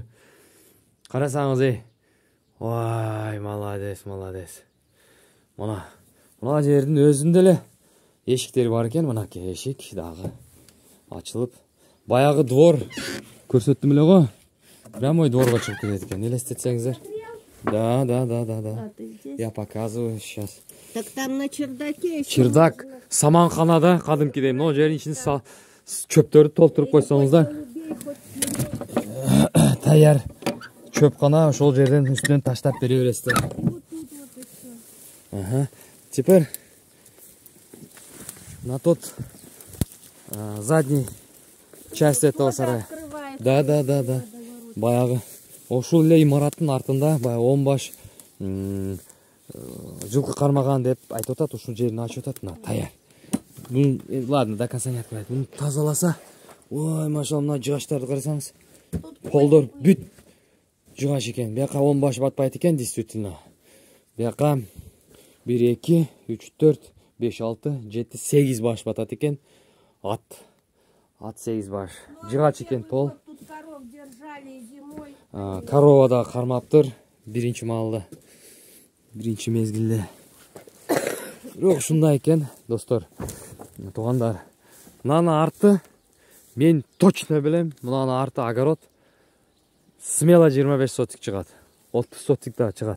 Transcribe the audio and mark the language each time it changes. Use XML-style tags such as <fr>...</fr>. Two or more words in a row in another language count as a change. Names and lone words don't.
<ky>Карасаңыз, Ой, молодец. Мына жердин өзүндө эле эшиктери бар экен, мынакей эшик дагы ачылып. Баягы двор көрсөттүм эле го.</ky> <ru>Прямой дворго</ru> <ky>чыгып кетет экен, элестетсеңиздер.</ky> <ru>Да. Я показываю сейчас. Так там на чердаке еще.</ru> <ky>Чердак, саманханада кадымкидей, но жердин ичин чөптөрдү толтуруп койсоңуздар. Таяр чөпкана ошол жерден үстүнөн таштап бере бересиздер.</ky> <ru>Теперь на тот задний часть этого сарая. Да.</ru> <ky>Баягы ошол эле имараттын артында баягы 10 баш жылкы кармаган деп айтып атат, ушул жерин ачып атат, мына таяр.</ky> <ru>Ладно, до конца не открывать.</ru> <ky>Муну тазаласа, ой, машалла, мына жыгачтарды карасаңыз. Полдор бүт жыгач экен. Бияка 10 баш батпайт экен, действительно. Бияка 1, 2, 3, 4, 5, 6, 7, 8 баш батат экен. Ат 8 баш. Жыгач экен пол.</ky> <ru>Тут коров держали зимой.</ru> <ky>Корова да кармаптыр. Биринчи маалда. Биринчи мезгилде. Бирок ушундай экен, достор. Туугандар. Мынанын арты мен точно билем, мынанын арты огород. Смело 25 сотик чыгат. 30 сотик да чыгат.</ky>